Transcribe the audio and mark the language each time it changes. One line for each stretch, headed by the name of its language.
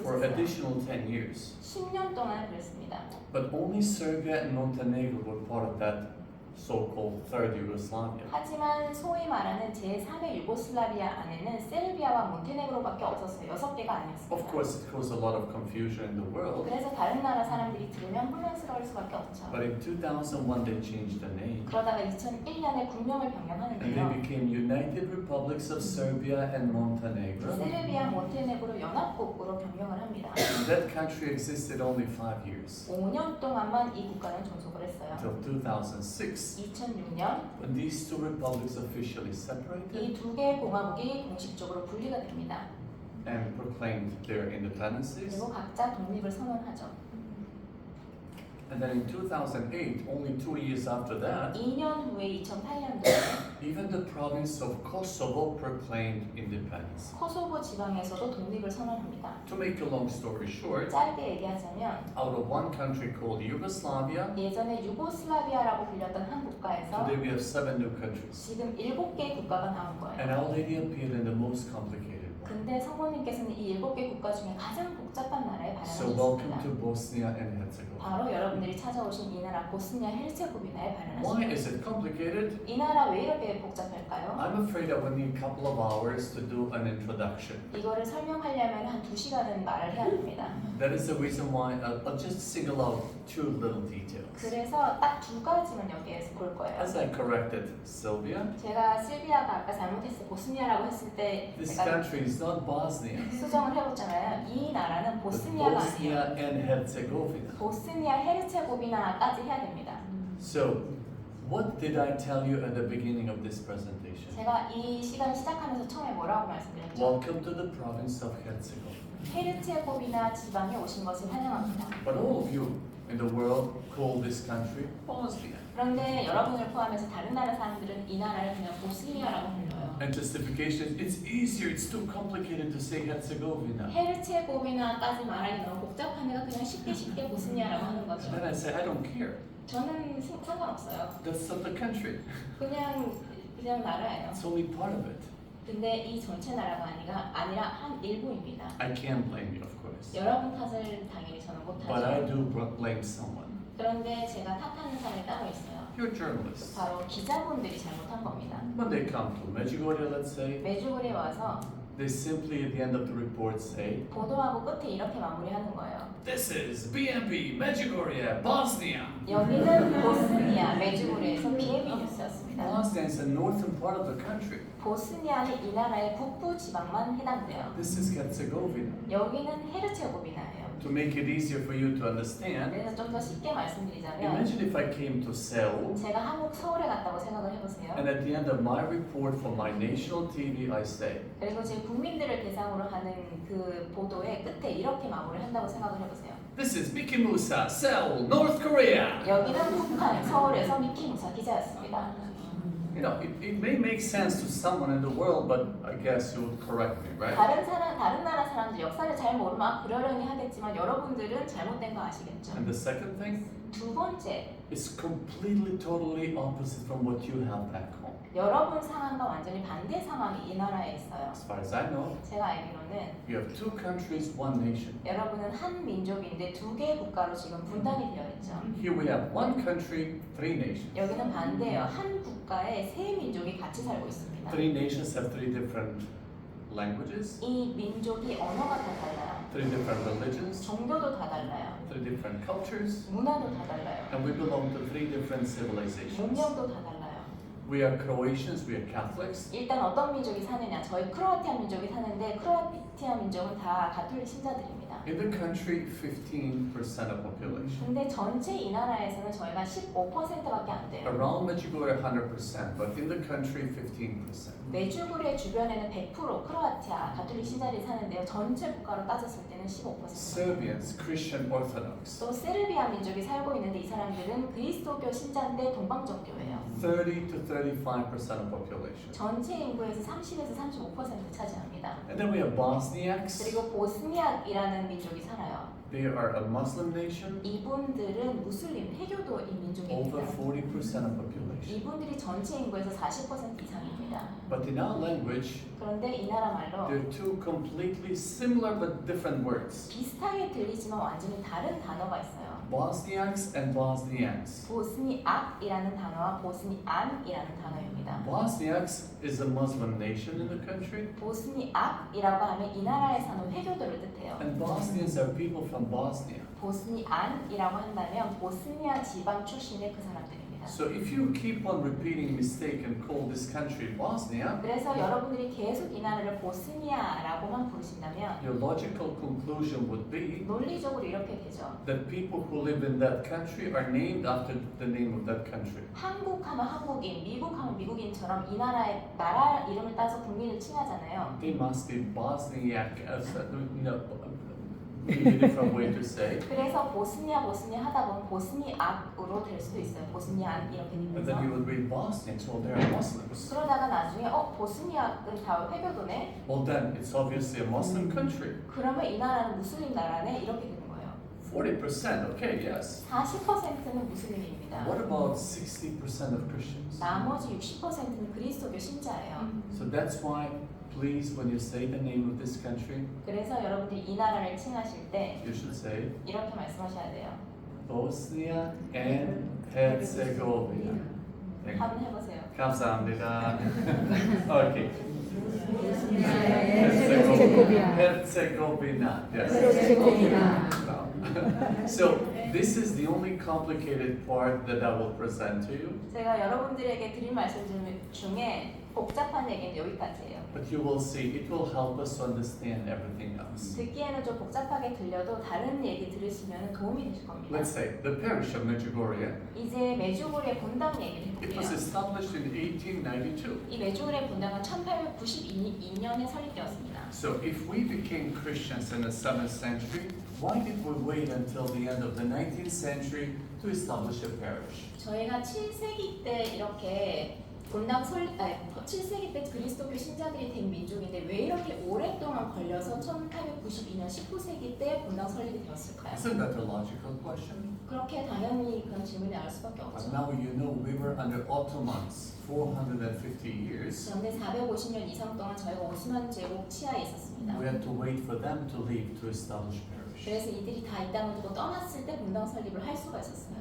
English: for
Korean: 있었어요.
English: additional 10 years.
Korean: 10년 동안 그랬습니다.
English: But only Serbia and Montenegro were part of that so-called Third Yugoslavia.
Korean: 하지만 소위 말하는 제3의 유고슬라비아 안에는 세르비아와 몬테네그로밖에 없었어요. 6개가 아니었습니다.
English: Of course, it caused a lot of confusion in the world.
Korean: 그래서 다른 나라 사람들이 들으면 혼란스러울 수밖에 없죠.
English: But in 2001, they changed the name.
Korean: 그러다가 2001년에 국명을
English: And
Korean: 변경하는데요.
English: they became United Republics of Serbia and Montenegro.
Korean: 세르비아, 몬테네그로 연합국으로 변경을 합니다.
English: And that country existed only 5 years,
Korean: 5년 동안만 이 국가는 존속을 했어요.
English: until 2006,
Korean: 2006년
English: when these two republics officially
Korean: 이
English: separated
Korean: 두 개의 공화국이 공식적으로 분리가 됩니다.
English: and proclaimed their independences.
Korean: 그리고 각자 독립을 선언하죠.
English: And then in 2008, only 2 years after that,
Korean: 2년 후에 2008년도에
English: even the province of Kosovo proclaimed independence.
Korean: 코소보 지방에서도 독립을 선언합니다.
English: To make a long story short,
Korean: 짧게 얘기하자면
English: out of one country called Yugoslavia,
Korean: 예전에 유고슬라비아라고 불렸던 한 국가에서
English: today we have 7 new countries.
Korean: 지금 7개의 국가가 나온 거예요.
English: And Our Lady appeared in the most complicated one.
Korean: 근데 성모님께서는 이 7개 국가 중에 가장 복잡한 나라에
English: So welcome
Korean: 발현하셨습니다.
English: to Bosnia and Herzegovina.
Korean: 바로 여러분들이 찾아오신 이 나라 보스니아 헤르체고비나에
English: Why
Korean: 발현하셨습니다.
English: is it complicated?
Korean: 이 나라 왜 이렇게 복잡할까요?
English: I'm afraid I will need a couple of hours to do an introduction.
Korean: 이거를 설명하려면 한 2시간은 말을 해야 됩니다.
English: That is the reason why I'll just single out 2 little details.
Korean: 그래서 딱 2가지만 여기에서 볼 거예요.
English: As I corrected Sylvia,
Korean: 제가 실비아가 아까 잘못했어 보스니아라고 했을 때
English: this
Korean: 제가
English: country is not Bosnia,
Korean: 수정을 해봤잖아요. 이 나라는
English: but
Korean: 보스니아가
English: Bosnia
Korean: 아니에요.
English: and Herzegovina.
Korean: 보스니아 헤르체고비나까지 해야 됩니다.
English: So, what did I tell you at the beginning of this presentation?
Korean: 제가 이 시간 시작하면서 처음에 뭐라고 말씀드렸죠?
English: Welcome to the province of Herzegovina.
Korean: 헤르체고비나 지방에 오신 것을 환영합니다.
English: But all of you in the world call this country Bosnia.
Korean: 그런데 여러분을 포함해서 다른 나라 사람들은 이 나라를 그냥 보스니아라고 불러요.
English: And justification, it's easier, it's too complicated to say Herzegovina.
Korean: 헤르체고비나까지 말하기 너무 복잡하니까 그냥 쉽게 보스니아라고 하는 거죠.
English: And then I say, I don't care.
Korean: 저는 상관없어요.
English: That's not the country.
Korean: 그냥 나라예요.
English: It's only part of it.
Korean: 근데 이 전체 나라가 아니라 한 일부입니다.
English: I can't blame you, of course.
Korean: 여러분 탓을 당연히 저는
English: But I
Korean: 못하죠.
English: do blame someone.
Korean: 그런데 제가 탓하는 사람이 따로 있어요.
English: You're journalists.
Korean: 바로 기자분들이 잘못한 겁니다.
English: When they come to Medjugorje, let's say,
Korean: 메주고리에 와서
English: they simply at the end of the report say,
Korean: 보도하고 끝에 이렇게 마무리하는 거예요.
English: this is BNP, Medjugorje, Bosnia.
Korean: 여기는 보스니아 메주고리에서 BNP 뉴스였습니다.
English: Bosnia is the northern part of the country.
Korean: 보스니아는 이 나라의 북부 지방만 해당돼요.
English: This is Herzegovina.
Korean: 여기는 헤르체고비나예요.
English: To make it easier for you to understand,
Korean: 그래서 좀 더 쉽게 말씀드리자면
English: imagine if I came to Seoul
Korean: 제가 한국 서울에 갔다고 생각을 해보세요.
English: and at the end of my report for my national TV I say,
Korean: 그리고 제 국민들을 대상으로 하는 그 보도의 끝에 이렇게 마무리를 한다고 생각을 해보세요.
English: this is Miki Musa, Seoul, North Korea.
Korean: 여기는 북한 서울에서 미키 무사 기자였습니다.
English: You know, it may make sense to someone in the world, but I guess you would correct me, right?
Korean: 다른 나라 사람들 역사를 잘 모르면 그러려니 하겠지만 여러분들은 잘못된 거 아시겠죠?
English: And the second thing
Korean: 두 번째,
English: is completely, totally opposite from what you have back home.
Korean: 여러분 상황과 완전히 반대 상황이 이 나라에 있어요.
English: As far as I know,
Korean: 제가 알기로는
English: you have 2 countries, 1 nation.
Korean: 여러분은 한 민족인데 2개의 국가로 지금 분단이 되어 있죠.
English: Here we have 1 country, 3 nations.
Korean: 여기는 반대예요. 한 국가에 세 민족이 같이 살고 있습니다.
English: 3 nations have 3 different languages,
Korean: 이 민족이 언어가 다 달라요.
English: 3 different religions,
Korean: 종교도 다 달라요.
English: 3 different cultures,
Korean: 문화도 다 달라요.
English: and we belong to 3 different civilizations.
Korean: 문명도 다 달라요.
English: We are Croatians, we are Catholics,
Korean: 일단 어떤 민족이 사느냐? 저희 크로아티아 민족이 사는데 크로아티아 민족은 다 가톨릭 신자들입니다.
English: In the country, 15% of population.
Korean: 근데 전체 이 나라에서는 저희가 15%밖에 안 돼요.
English: Around Medjugorje, 100%, but in the country, 15%.
Korean: 메주고르의 주변에는 100% 크로아티아 가톨릭 신자들이 사는데요. 전체 국가로 따졌을 때는 15%.
English: Serbians, Christian Orthodox.
Korean: 또 세르비아 민족이 살고 있는데 이 사람들은 그리스도교 신자인데 동방정교예요.
English: 30 to 35% of population.
Korean: 전체 인구에서 30에서 35% 차지합니다.
English: And then we have Bosniaks.
Korean: 그리고 보스니악이라는 민족이 살아요.
English: They are a Muslim nation.
Korean: 이분들은 무슬림 해교도인
English: Over
Korean: 민족입니다.
English: 40% of population.
Korean: 이분들이 전체 인구에서 40% 이상입니다.
English: But in our language,
Korean: 그런데 이 나라 말로
English: they're two completely similar but different words.
Korean: 비슷하게 들리지만 완전히 다른 단어가 있어요.
English: Bosniaks and Bosnians.
Korean: 보스니악이라는 단어와 보스니안이라는 단어입니다.
English: Bosniaks is a Muslim nation in the country,
Korean: 보스니악이라고 하면 이 나라에 사는 회교도를 뜻해요.
English: and Bosnians are people from Bosnia.
Korean: 보스니안이라고 한다면 보스니아 지방 출신의 그 사람들입니다.
English: So if you keep on repeating mistake and call this country Bosnia,
Korean: 그래서 여러분들이 계속 이 나라를 보스니아라고만 부르신다면
English: your logical conclusion would be
Korean: 논리적으로 이렇게 되죠.
English: that people who live in that country are named after the name of that country.
Korean: 한국하면 한국인, 미국하면 미국인처럼 이 나라의 나라 이름을 따서 국민을 칭하잖아요.
English: They must be Bosniak, no, maybe a different way to say.
Korean: 그래서 보스니아 하다 보면 보스니악으로 될 수도 있어요. 보스니안 이렇게
English: And then
Korean: 되면서
English: you would read Bosniaks, well, they're Muslims.
Korean: 그러다가 나중에 보스니악은 다 회교도네?
English: Well, then it's obviously a Muslim country.
Korean: 그러면 이 나라는 무슬림 나라네? 이렇게 되는 거예요.
English: 40%, okay, yes.
Korean: 40%는 무슬림입니다.
English: What about 60% of Christians?
Korean: 나머지 60%는 그리스도교 신자예요.
English: So that's why, please, when you say the name of this country,
Korean: 그래서 여러분들이 이 나라를 칭하실 때
English: you should say
Korean: 이렇게 말씀하셔야 돼요.
English: Bosnia and Herzegovina. Thank you.
Korean: 한번 해보세요. 감사합니다. Okay.
English: Herzegovina. Herzegovina. Yes. Herzegovina. No. So this is the only complicated part that I will present to you.
Korean: 제가 여러분들에게 드릴 말씀 중에 복잡한 얘기는 여기까지예요.
English: But you will see, it will help us to understand everything else.
Korean: 듣기에는 좀 복잡하게 들려도 다른 얘기 들으시면 도움이 되실 겁니다.
English: Let's say the parish of Medjugorje.
Korean: 이제 메주고르의 본당 얘기를
English: It was
Korean: 해볼게요.
English: established in 1892.
Korean: 이 메주고르의 본당은 1892년에 설립되었습니다.
English: So if we became Christians in the 7th century, why did we wait until the end of the 19th century to establish a parish?
Korean: 저희가 7세기 때 이렇게 본당 7세기 때 그리스도교 신자들이 된 민족인데 왜 이렇게 오랫동안 걸려서 1892년 19세기 때 본당 설립이 되었을까요?
English: Isn't that a logical question?
Korean: 그렇게 당연히 그런 질문이 나올 수밖에
English: But
Korean: 없죠.
English: now you know we were under Ottomans 450 years.
Korean: 그런데 450년 이상 동안 저희가 오스만 제국 치하에 있었습니다.
English: We had to wait for them to leave to establish parish.
Korean: 그래서 이들이 다 이 땅을 두고 떠났을 때 본당 설립을 할 수가 있었어요.